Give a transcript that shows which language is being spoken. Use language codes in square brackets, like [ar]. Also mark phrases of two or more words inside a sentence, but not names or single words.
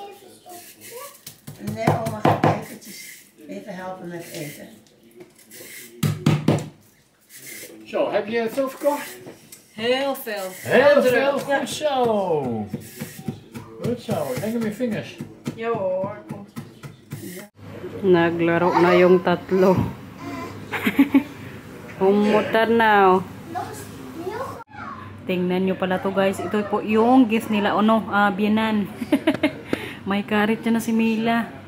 [nl] Nee, oma gaat eventjes even helpen met eten. Zo, heb je veel verkocht? Heel veel. Heel druk. veel? Goed zo. Goed zo, denk aan mijn vingers. Ja hoor, komt. [tl] Naglaro na yung tatlo. Humutan na. Tingnan nyo pala to guys. Ito po yung gift nila. Biyanan. May karit dyan na si Mila.